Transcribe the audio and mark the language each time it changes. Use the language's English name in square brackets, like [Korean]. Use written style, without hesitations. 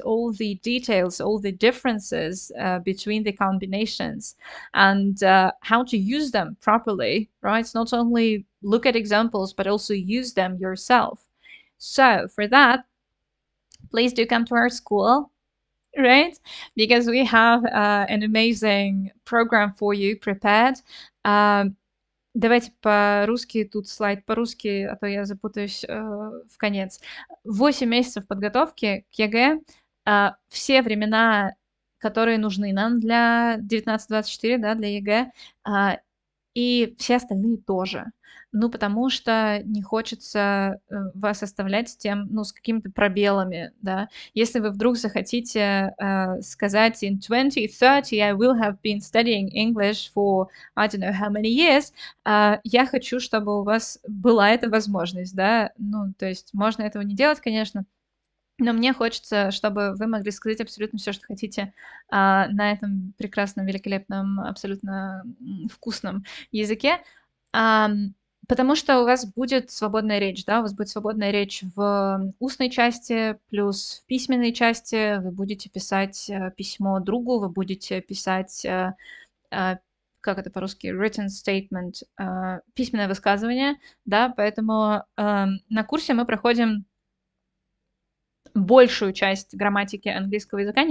[English] All the details, all the differences between the combinations, and how to use them properly, right? Not only look at examples, but also use them yourself. So for that, please do come to our school, right? Because we have an amazing program for you prepared. [Russian] Давайте по-русски, тут слайд по-русски, а то я запутаюсь в конец. 8 месяцев подготовки к ЕГЭ, все времена, которые нужны нам для 19-24, да, для ЕГЭ, и все остальные тоже. Ну, потому что не хочется вас оставлять с тем, ну, с какими-то пробелами, да. Если вы вдруг захотите сказать [English] in 2030 I will have been studying English for I don't know how many years, [Russian] я хочу, чтобы у вас была эта возможность, да. Ну, то есть можно этого не делать, конечно, но мне хочется, чтобы вы могли сказать абсолютно все, что хотите на этом прекрасном, великолепном, абсолютно вкусном языке, потому что у вас будет свободная речь, да, у вас будет свободная речь в устной части, плюс в письменной части вы будете писать письмо другу, вы будете писать, как это по-русски, [English] written statement, [Russian] письменное высказывание, да, поэтому на курсе мы проходим большую часть грамматики английского языка.